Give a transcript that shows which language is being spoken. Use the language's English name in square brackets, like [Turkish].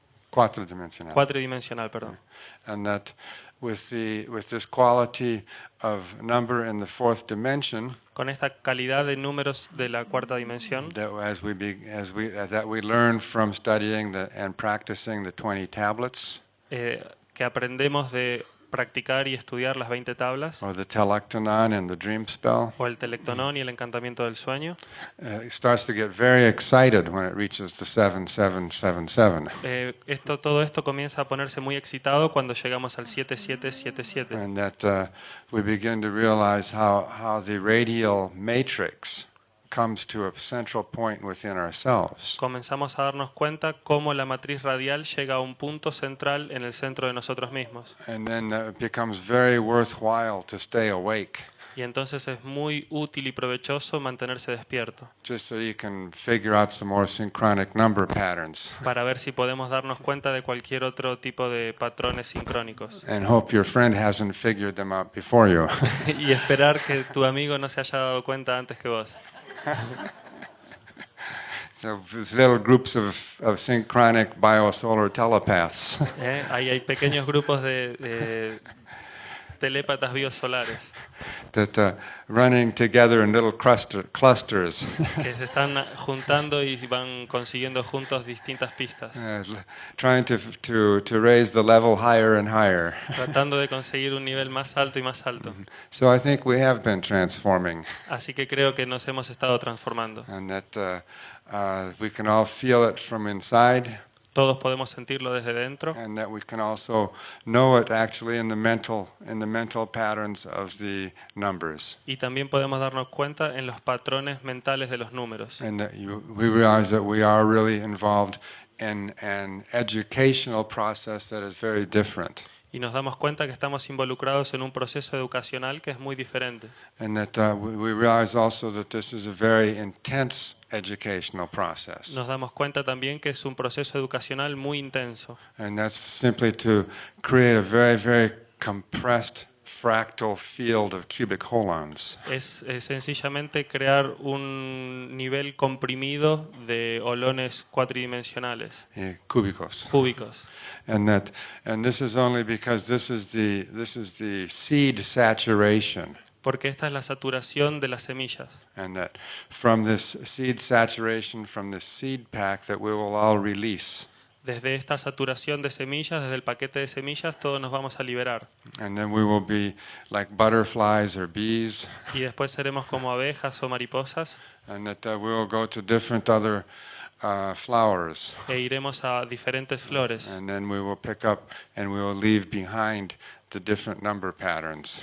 [Spanish] Cuatridimensional. Cuatridimensional, perdón. [English] And that with this quality of number in the fourth dimension, [Spanish] Con esta calidad de números de la cuarta dimensión, [English] that that we learn from studying and practicing the 20 tablets, [Spanish] que aprendemos de practicar y estudiar las 20 tablas, [English] or the telectonon and the dream spell, [Spanish] o el telectonón y el encantamiento del sueño, [English] it starts to get very excited when it reaches the 7777. [Spanish] todo esto comienza a ponerse muy excitado cuando llegamos al 7777. [English] And that we begin to realize how the radial matrix comes to a central point within ourselves. [Spanish] Comenzamos a darnos cuenta cómo la matriz radial llega a un punto central en el centro de nosotros mismos. [English] And then it becomes very worthwhile to stay awake, [Spanish] Y entonces es muy útil y provechoso mantenerse despierto [English] just so you can figure out some more synchronic number patterns. [Spanish] para ver si podemos darnos cuenta de cualquier otro tipo de patrones sincrónicos. [English] And hope your friend hasn't figured them out before you. [Spanish] Y esperar que tu amigo no se haya dado cuenta antes que vos. [English] So little groups of synchronic biosolar telepaths [Spanish] Ahí hay pequeños grupos de telépatas biosolares [English] that running together in little clusters, [Spanish] que se están juntando y van consiguiendo juntos distintas pistas, [English] trying to raise the level higher and higher. [Spanish] tratando de conseguir un nivel más alto y más alto. [English] So I think we have been transforming, [Spanish] Así que creo que nos hemos estado transformando. [English] and that we can all feel it from inside, [Spanish] Todos podemos sentirlo desde dentro [English] and that we can also know it actually in the mental patterns of the numbers, [Spanish] y también podemos darnos cuenta en los patrones mentales de los números. [English] and that we realize that we are really involved in an educational process that is very different. [Spanish] Y nos damos cuenta que estamos involucrados en un proceso educacional que es muy diferente. [English] And that we realize also that this is a very intense educational process. [Spanish] Nos damos cuenta también que es un proceso educacional muy intenso. [English] And that's simply to create a very, very compressed fractal field of cubic holons. [Spanish] Es sencillamente crear un nivel comprimido de holones cuatridimensionales, Cúbicos. cúbicos. [English] And this is only because this is the seed saturation. [Spanish] Porque esta es la saturación de las semillas. [English] And that from this seed saturation, from this seed pack, that we will all release. [Spanish] Desde esta saturación de semillas, desde el paquete de semillas, todos nos vamos a liberar. [English] And then we will be like butterflies or bees. [Spanish] Y después seremos como abejas o mariposas. [English] And that we will go to different other flowers. [Spanish] e iremos a diferentes flores [English] And then we will pick up and we will leave behind the different number patterns.